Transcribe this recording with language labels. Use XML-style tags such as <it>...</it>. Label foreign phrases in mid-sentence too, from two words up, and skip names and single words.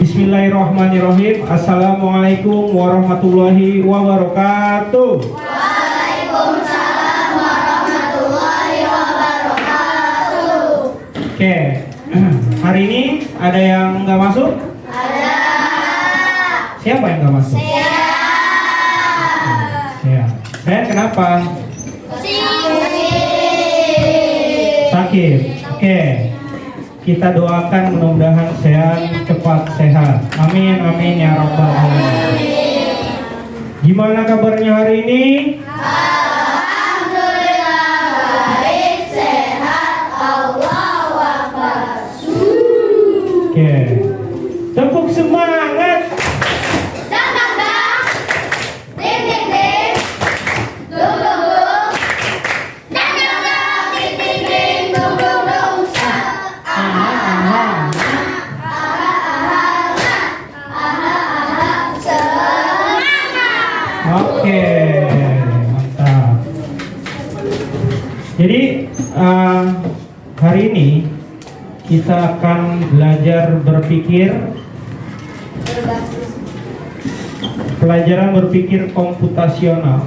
<ar>بسم الله الرحمن الرحيم. السلام عليكم ورحمة الله وبركاته. وعليكم السلام ورحمة الله وبركاته.</ar> <id>Oke, hari ini ada yang nggak masuk? Ada. Siapa yang nggak masuk? Ya. Saya kenapa? Sakit. Oke. Kita doakan mudah-mudahan sehat, cepat sehat.</id> <ar>آمين، آمين يا رب العالمين.</ar> <id>Gimana kabarnya hari ini? Alhamdulillah baik, sehat,</id> <ar>الله أكبر.</ar> <id>Oke. Tepuk semangat. Dang dang dang, ding ding ding, dung dung dung, dang dang dang, ding ding ding, dung dung dung, sa. Oke, mantap. Jadi hari ini kita akan belajar berpikir, pelajaran berpikir komputasional.</id>